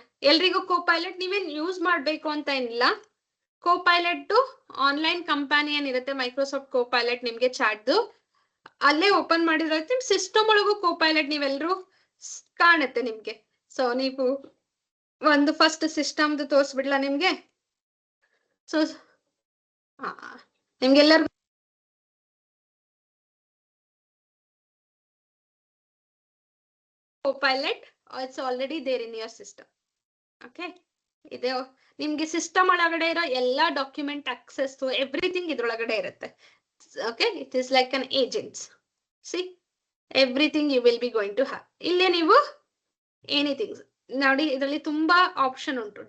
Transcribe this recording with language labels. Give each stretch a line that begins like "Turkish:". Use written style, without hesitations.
Kannada: ಎಲ್ರಿಗೂ ಕೋಪೈಲಟ್ ನೀವೇನ್ ಯೂಸ್ ಮಾಡ್ಬೇಕು ಅಂತ ಏನಿಲ್ಲ. ಕೋಪೈಲಟ್ ಆನ್ಲೈನ್ ಕಂಪನಿ ಏನಿರುತ್ತೆ ಮೈಕ್ರೋಸಾಫ್ಟ್ ಕೋಪೈಲಟ್, ನಿಮ್ಗೆ ಚಾಟ್ದು ಅಲ್ಲೇ ಓಪನ್ ಮಾಡಿದ್ರೆ ಸಿಸ್ಟಮ್ ಒಳಗೂ ಕೋಪೈಲಟ್ ನೀವೆಲ್ರೂ ಕಾಣುತ್ತೆ ನಿಮ್ಗೆ. ಸೊ ನೀವು ಒಂದು ಫಸ್ಟ್ ಸಿಸ್ಟಮ್ದು ತೋರಿಸ್ಬಿಡ್ಲಾ ನಿಮ್ಗೆ? ಸೊ ನಿಮ್ಗೆಲ್ಲರಿಗೂ
English: Copilot, it's already there in your system.
Kannada: Okay, ಇದೆ ನಿಮ್ಗೆ ಸಿಸ್ಟಮ್ ಒಳಗಡೆ ಇರೋ ಎಲ್ಲಾ ಡಾಕ್ಯುಮೆಂಟ್ ಆಕ್ಸೆಸ್ ಎವ್ರಿಥಿಂಗ್ ಇದ್ರೊಳಗಡೆ ಇರುತ್ತೆ.
English: Okay, it is like an agents. See everything you will be going to have.
Kannada: ಇಲ್ಲೇ ನೀವು ಎನಿಥಿಂಗ್ ನೋಡಿ, ಇದರಲ್ಲಿ ತುಂಬಾ ಆಪ್ಷನ್ ಉಂಟು.